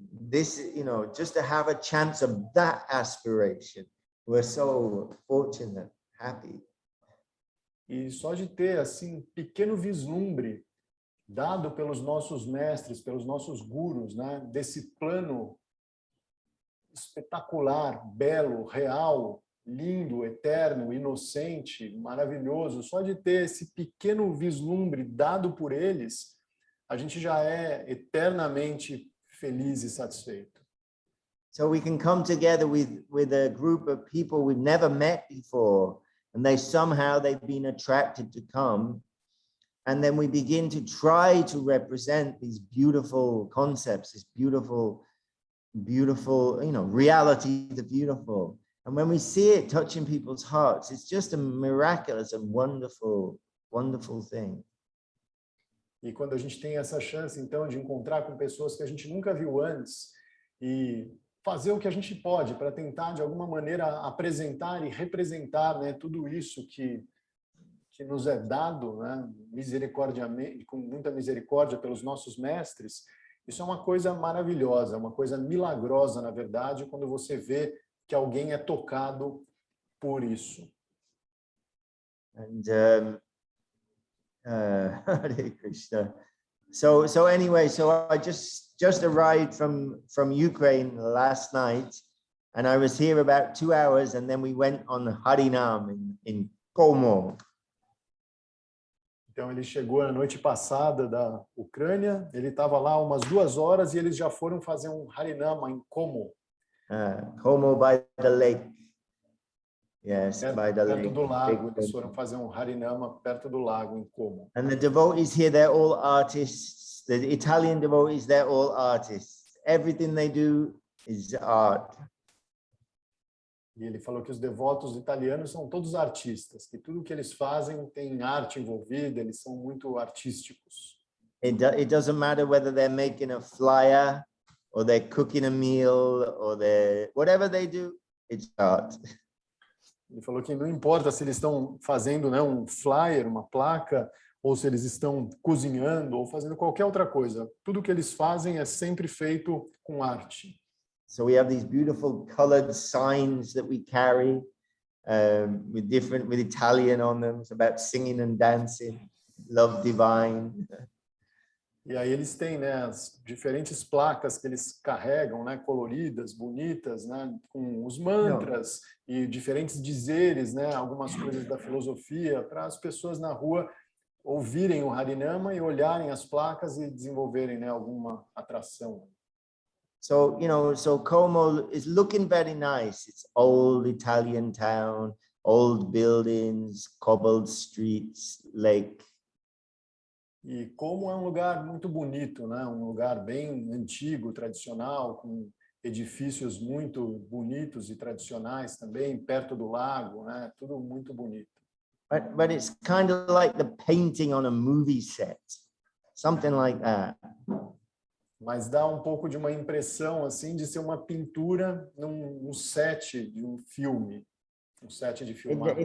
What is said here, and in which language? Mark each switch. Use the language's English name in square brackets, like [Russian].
[English] This, just to have a chance of that aspiration, we're so fortunate, happy. [Portuguese] E só de ter assim pequeno vislumbre dado pelos nossos mestres, pelos nossos gurus, né, desse plano espetacular, belo, real, lindo, eterno, inocente, maravilhoso, só de ter esse pequeno vislumbre dado por eles, a gente já é eternamente feliz e satisfeito. [English] So we can come together with a group of people we've never met before, and they've been attracted to come, and then we begin to try to represent these beautiful concepts, this beautiful, reality, the beautiful. And when we see it touching people's hearts, it's just a miraculous and wonderful, wonderful thing. [Portuguese] E quando a gente tem essa chance, então, de encontrar com pessoas que a gente nunca viu antes e fazer o que a gente pode para tentar, de alguma maneira, apresentar e representar, né, tudo isso que nos é dado, né, misericordiamente, com muita misericórdia pelos nossos mestres, isso é uma coisa maravilhosa, uma coisa milagrosa, na verdade, quando você vê que alguém é tocado por isso. [English] And Hare Krishna. So anyway, I just arrived from Ukraine last night, and I was here about 2 hours, and then we went on Harinam in Como. [Portuguese] Então ele chegou na noite passada da Ucrânia, ele estava lá umas 2 horas e eles já foram fazer um Harinama em Como. [English] Como by the lake. Yes, by the lake. [Portuguese] Perto do lago, eles foram fazer um Harinama perto do lago em Como. [English] And the devotees here, they're all artists. The Italian devotees, they're all artists. Everything they do is art. [Portuguese] E ele falou que os devotos italianos são todos artistas, que tudo que eles fazem tem arte envolvida, eles são muito artísticos. [English] It doesn't matter whether they're making a flyer or they're cooking a meal or whatever they do, it's art. [Portuguese] Ele falou que não importa se eles estão fazendo, né, um flyer, uma placa, ou se eles estão cozinhando ou fazendo qualquer outra coisa. Tudo que eles fazem é sempre feito com arte. [English] So we have these beautiful colored signs that we carry with Italian on them. It's about singing and dancing, love divine. [Portuguese] E aí eles têm, né, as diferentes placas que eles carregam, né, coloridas, bonitas, né, com os mantras e diferentes dizeres, né, algumas coisas da filosofia, para as pessoas na rua ouvirem o Harinama e olharem as placas e desenvolverem, né, alguma atração. [English] So, so Como is looking very nice. It's old Italian town, old buildings, cobbled streets, lake. [Portuguese] E Como é um lugar muito bonito, né? Um lugar bem antigo, tradicional, com edifícios muito bonitos e tradicionais também, perto do lago, né? Tudo muito bonito. [English] But it's kind of like the painting on a movie set, something like that. [Portuguese] Mas dá um pouco de uma impressão assim de ser uma pintura num set de um filme, um set de filmagem.